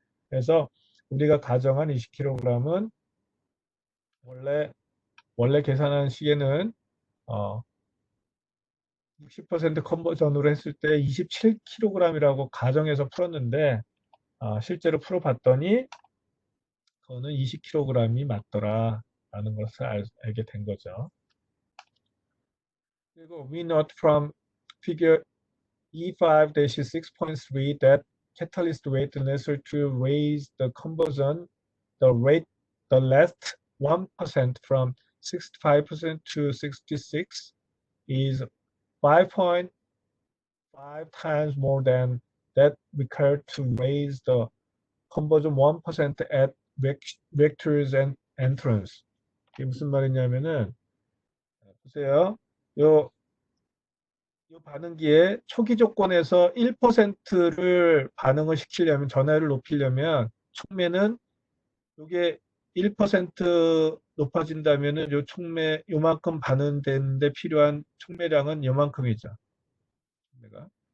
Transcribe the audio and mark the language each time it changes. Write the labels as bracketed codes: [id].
[ko] 그래서 우리가 가정한 20kg은 원래 계산한 시계는 60% 컨버전으로 했을 때 27kg이라고 가정해서 풀었는데 실제로 풀어봤더니 그거는 20kg이 맞더라 라는 것을 알게 된 거죠. [en] 그리고 we note from figure E5-6.3 that catalyst weight necessary to raise the conversion the last 1% from 65% to 66 is 5.5 times more than that required to raise the conversion 1% at vectors and entrance. [ko] 이게 무슨 말이냐면은 보세요. 요, 요 반응기의 초기 조건에서 1%를 반응을 시키려면 전하율을 높이려면 촉매는 요게 1% 높아진다면은 요 촉매 요만큼 반응되는데 필요한 촉매량은 요만큼이죠. 내가.